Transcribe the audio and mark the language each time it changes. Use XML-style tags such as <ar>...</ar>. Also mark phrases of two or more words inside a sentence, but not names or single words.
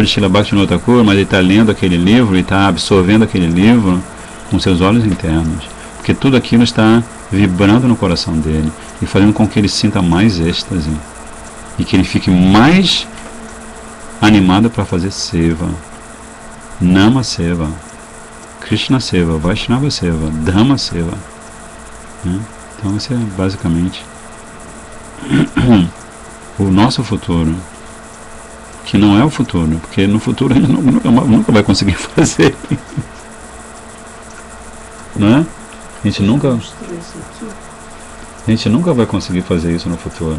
<pt>de Srila Bhaktivinoda Thakur, mas ele está lendo aquele livro e está absorvendo aquele livro com seus olhos internos, porque tudo aquilo está vibrando no coração dele e fazendo com que ele sinta mais êxtase e que ele fique mais animado para fazer seva,</pt> <sa>Nama Seva, Krishna Seva, Vaishnava Seva, Dhamma Seva,</sa> <pt>né? Então esse é basicamente o nosso futuro, que não é o futuro, porque no futuro a gente nunca vai conseguir fazer, né? A gente nunca vai conseguir fazer isso no futuro.</pt>